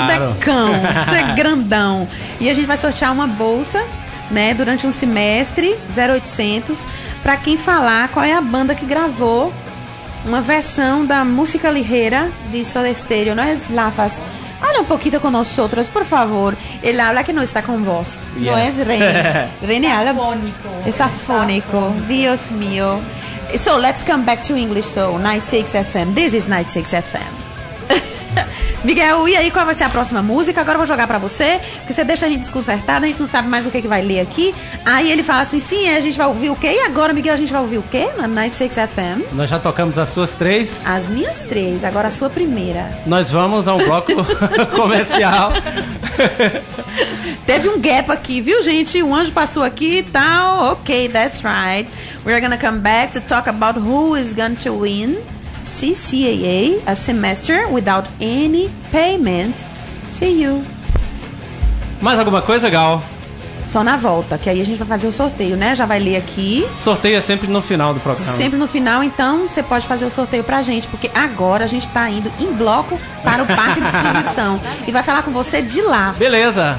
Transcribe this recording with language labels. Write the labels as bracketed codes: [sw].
[pt] Tudo é cão, tudo é grandão. E a gente vai sortear uma bolsa, né, durante um semestre, 0800, para quem falar qual é a banda que gravou uma versão da música ligeira de Soda Estéreo, não é, Lafas? Olha um pouquinho com nós outros, por favor. Ele [es] habla [pt] que não está com voz. [en] Yes. [pt] Não é, René? [es] René habla... [pt] Fônico. Está fônico. [es] Dios mío. [en] So, let's come back to English, so, 96 FM. This is 96 FM. [pt] Miguel, e aí, qual vai ser a próxima música? Agora eu vou jogar pra você, porque você deixa a gente desconcertada, a gente não sabe mais o que, que vai ler aqui. Aí ele fala assim, sim, a gente vai ouvir o quê? E agora, Miguel, a gente vai ouvir o quê? Na 96 FM. Nós já tocamos as suas três. As minhas três, agora a sua primeira. Nós vamos a um bloco comercial. Teve um gap aqui, viu, gente? Um anjo passou aqui e tal. [en] Ok, that's right. We're gonna come back to talk about who is going to win CCAA, a semester without any payment. See you. [pt] Mais alguma coisa, Gal? Só na volta, que aí a gente vai fazer o sorteio, né? Já vai ler aqui. Sorteio é sempre no final do programa. Sempre no final, então você pode fazer o sorteio pra gente, porque agora a gente tá indo em bloco para o Parque de Exposição e vai falar com você de lá. Beleza,